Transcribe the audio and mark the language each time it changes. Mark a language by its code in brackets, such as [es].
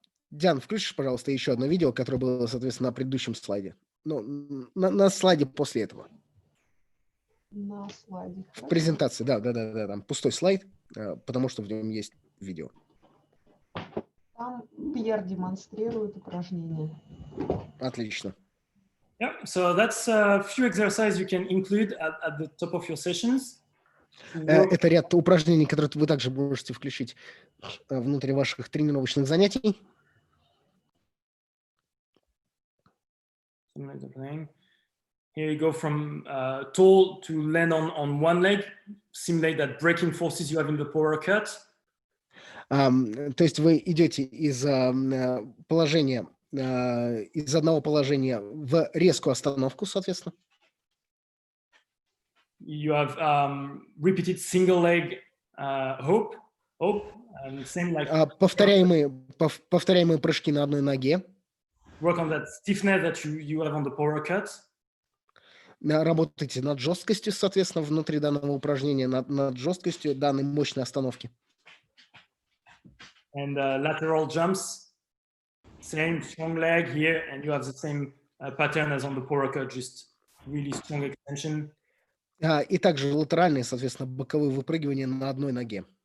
[ru] Диан, включишь, пожалуйста, еще одно видео, которое было, соответственно, на предыдущем слайде. Ну, на слайде после этого. На слайде. В презентации, да, там пустой слайд, потому что в нем есть видео. Там Пьер демонстрирует упражнения. Отлично. [en] Yeah, so that's a few exercises you can include at the top of your sessions. [ru] Это ряд упражнений, которые вы также можете включить внутри ваших тренировочных занятий. [en] Here you go from tall to land on one leg, simulate that braking forces you have in the power cut. [ru] То есть вы идете из положения, из одного положения в резкую остановку, соответственно. [en] You have repeated single leg hoop. Oh, and same like [ru] Повторяемые прыжки на одной ноге. [en] work on that stiffness that you have on the power cut. [ru] Работайте над жесткостью, соответственно, внутри данного упражнения, над жесткостью данной мощной остановки. [en] And lateral jumps, same strong leg here, and you have the same pattern as on the power cut, just really strong extension. [ru] И также латеральные, соответственно, боковые выпрыгивания на одной ноге.